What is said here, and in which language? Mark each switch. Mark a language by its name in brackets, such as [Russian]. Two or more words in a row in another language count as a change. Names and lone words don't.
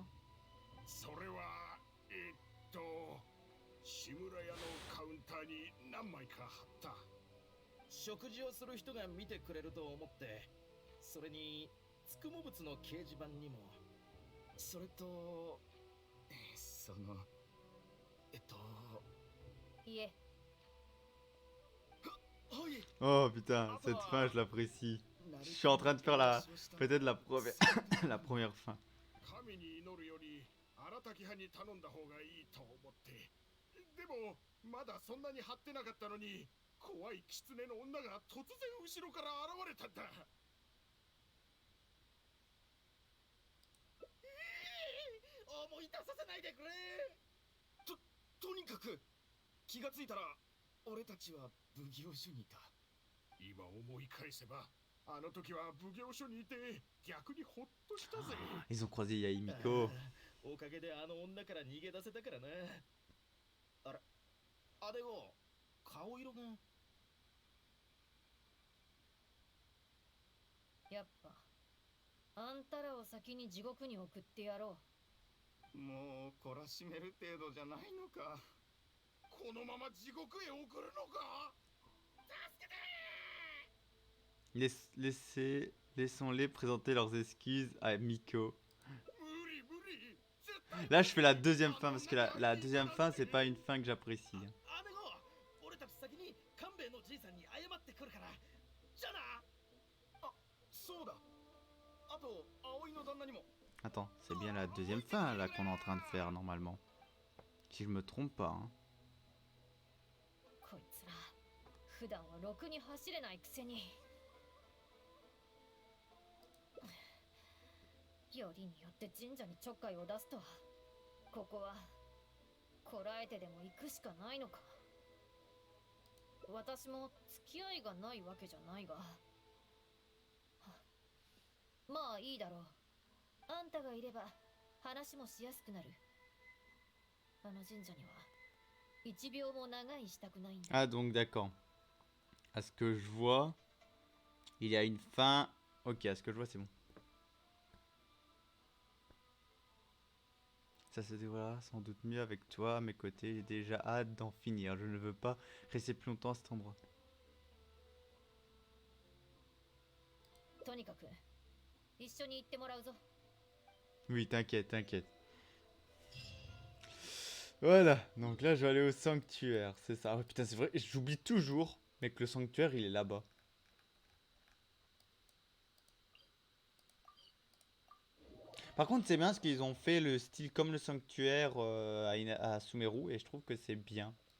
[Japanese] それは志村屋のカウンターに何枚か貼った。食事をする人が見てくれると思って、それにつくも物の掲示板にも、それとそのいえ。 [French] Oh putain, cette fin je l'apprécie. Je suis en train de faire peut-être la la première fin. [Japanese] 神に祈るより荒滝派に頼んだ方がいいと思って。でもまだそんなに張ってなかったのに、怖い狐の女が突然後ろから現れたんだ。思い出させないでくれ。とにかく気がついたら俺たちは奉行所にいた。今思い返せばあの時は奉行所にいて逆にほっとしたぜ。 [French] Ils ont croisé Yai Miko. [Japanese] おかげであの女から逃げ出せたからな。あら、姉子、顔色が。やっぱあんたらを先に地獄に送ってやろう。もう懲らしめる程度じゃないのか。このまま地獄へ送るのか。助けて。 [French] Laissons-les présenter leurs excuses à Miko. Là, je fais la deuxième fin parce que la deuxième fin, c'est pas une fin que j'apprécie. Attends, c'est bien la deuxième fin là qu'on est en train de faire normalement. Si je me trompe pas. Hein. [Japanese] こいつら普段はろくに走れないくせに。よりによって神社にちょっかいを出すとは。ここはこらえてでも行くしかないのか。私も付き合いがないわけじゃないが。まあいいだろう。あんたがいれば話もしやすくなる。あの神社には1秒も長いしたくないんだ。 [French] Ah donc d'accord. À ce que je vois, il y a une fin. Ok, à ce que je vois, c'est bon. Ça se déroulera sans doute mieux avec toi à mes côtés. J'ai déjà hâte d'en finir. Je ne veux pas rester plus longtemps à cet endroit. [Japanese] とにかく一緒に行ってもらうぞ。 [French] Oui, t'inquiète, t'inquiète. Voilà, donc là je vais aller au sanctuaire, c'est ça. Oh, putain, c'est vrai, j'oublie toujours, mais que le sanctuaire il est là-bas. Par contre, c'est bien ce qu'ils ont fait le style comme le sanctuaire à Sumeru, et je trouve que c'est bien.